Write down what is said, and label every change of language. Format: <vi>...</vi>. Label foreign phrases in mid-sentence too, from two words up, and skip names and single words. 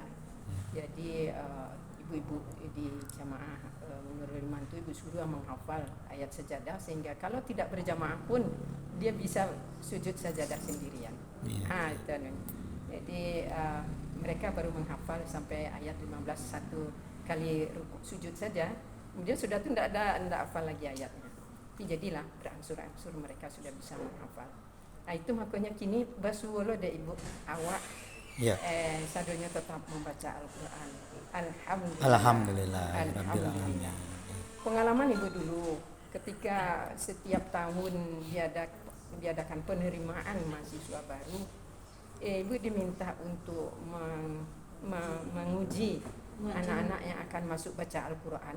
<id>Jadi ibu-ibu di jamaah Nurul Iman itu ibu suruh menghafal ayat sajadah sehingga kalau tidak berjamaah pun dia bisa sujud sajadah sendirian. Jadi mereka baru menghafal sampai ayat 15 satu kali rukuk sujud saja. Kemudian sudah tu tidak hafal lagi ayatnya. Tapi jadilah berangsur-angsur mereka sudah bisa menghafal.</id> <min>Itu makanya kini basuh lo deh ibu awak.</min> <id>Sadonya tetap membaca Al-Quran. Alhamdulillah. Pengalaman ibu dulu ketika setiap tahun diadakan penerimaan mahasiswa baru. Ibu diminta untuk menguji anak-anak yang akan masuk baca Al-Quran.</id>